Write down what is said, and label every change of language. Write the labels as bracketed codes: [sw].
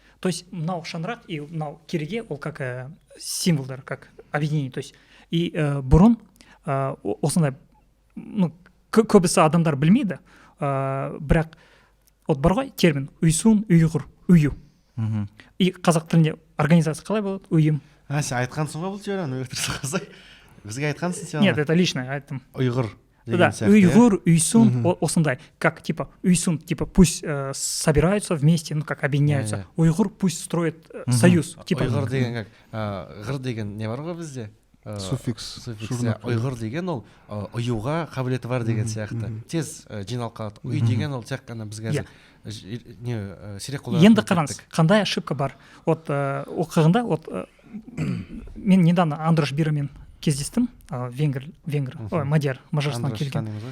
[kk] То есть мынау шаңырақ и мынау кереге ол как символдар, [ru] как объединение. [kk] То есть и бұрын осындай, ну, көбісі адамдар білмейді, бірақ вот бар ғой термин үйсун, ұйғыр, үйю. И қазақ тілінде организация қалай болады? Ұйым. Сен айтқансың ғой бұл теорияны, бізге айтқансың сен. [ru] Нет, это лично [kk] айттым. Ұйғыр. [ru] Да, уйгур, уйсун, осындай, как типа уйсун, типа пусть собираются вместе, ну как объединяются. Уйгур пусть строит союз. Типа [kk] Уйғыр деген как ғыр деген не бар ғой бізде? [ru] Суффикс. [kk] Уйғыр деген ол ұюға қабілеті бар деген сияқты. Тез жиналып қалады. Үй деген ол тек қана бізге сирек қолданатын. Енді қараңыз, қандай [ru] ошибка [kk] бар? Вот оқығанда, вот мен [ru] недавно [kk] Андрош Биромен кездестім, мадияр, Мажарстаннан келген.